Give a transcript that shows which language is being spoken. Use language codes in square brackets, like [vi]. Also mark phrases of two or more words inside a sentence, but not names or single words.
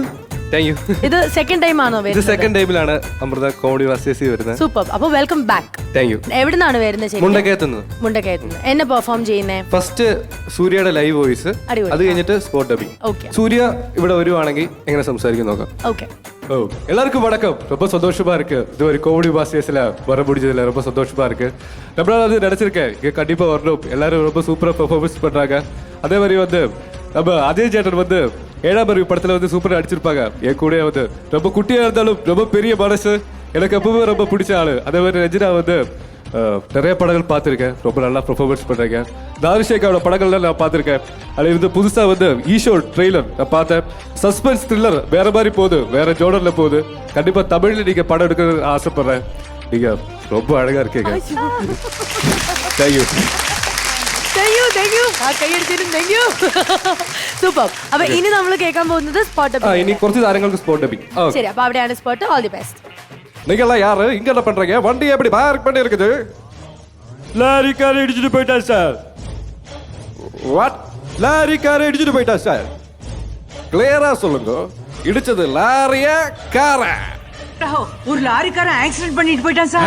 [en] thank you. [ml] ഇത് [en] second time [ml] ആണോ ഇത് വരുന്നത്? [en] second time [ml] അമൃത കോമഡി വാസ്റ്റേഴ്സിൽ വരുന്നത്. സൂപ്പർ. അപ്പോൾ [en] welcome back. thank you. [ml] എവിടുന്നാണ് വരുന്നത്? മുണ്ടക്കയത്തുനിന്ന്. മുണ്ടക്കയത്തുനിന്ന്. എന്നെ പെർഫോം ചെയ്യുന്നേ? ഫസ്റ്റ് സൂര്യയുടെ [en] live voice, [ml] അത് കഴിഞ്ഞിട്ട് [en] spot dubbing. [ml] ഓക്കെ. സൂര്യ ഇവിടെ വരുവാണെങ്കിൽ എങ്ങനെ സംസാരിക്കും നോക്കാം. [ta] ஓகே. ஓ எல்லாருக்கும் வணக்கம். ரொம்ப சந்தோஷமா இருக்கு. இது ஒரு கோமடி பாஸ்டர்ஸ்ல வர முடிஞ்சதுல ரொம்ப சந்தோஷமா இருக்கு. நம்மளால அது நினைச்சிருக்கேன் இங்க கண்டிப்பா வரணும். எல்லாரும் ரொம்ப சூப்பரா பெர்ஃபார்மன்ஸ் பண்றாங்க. அதே மாதிரி வந்து நம்ம அஜய் சேட்டன் வந்து 7ஆம் அறிவு படத்துல வந்து சூப்பரா அடிச்சிருப்பாங்க. என் கூட வந்து ரொம்ப குட்டியா இருந்தாலும் ரொம்ப பெரிய மனசு, எனக்கு எப்பவுமே ரொம்ப பிடிச்ச ஆளு. அதே மாதிரி ரஜினா வந்து நிறைய படங்கள் பார்த்துருக்கேன், ரொம்ப நல்லா பெர்ஃபார்மன்ஸ் பண்ணுறேங்க. தாரிஷேகாவோட படங்கள்லாம் நான் பார்த்துருக்கேன். அதில் வந்து புதுசாக வந்து ஈஷோ ட்ரெய்லர் நான் பார்த்தேன். [en] suspense thriller [ta] வேறு மாதிரி போகுது, வேறு ஜோனரில் போகுது. கண்டிப்பாக தமிழில் நீங்கள் படம் எடுக்கிறது ஆசைப்பட்றேன். நீங்கள் ரொம்ப அழகாக இருக்கீங்க. தேங்க்யூ. [ml] സൂപ്പർ. അപ്പൊ ഇനി നമ്മൾ കേൾക്കാൻ പോകുന്നത് [en] spot dubbing. [ml] ഇനി കുറച്ച് താരങ്ങൾക്ക് [en] spot dubbing. [ml] ശരി, അപ്പൊ അവിടെയാണ് സ്പോട്ട്. [en] all the best. [ta] நீங்கெல்லாம் யாரு, இங்க என்ன பண்றீங்க? வண்டி எப்படி பார்க் பண்ணி இருக்குது? லாரிக்கார இடிச்சிட்டு போயிட்டா சார். வாட்? லாரிக்கார இடிச்சிட்டு போயிட்டா சார். கிளியரா சொல்லுங்க, இடிச்சது லாரியா காரா? ஒரு லாரிக்காரன் ஆக்சிடென்ட் பண்ணிட்டு போயிட்டான் சார்.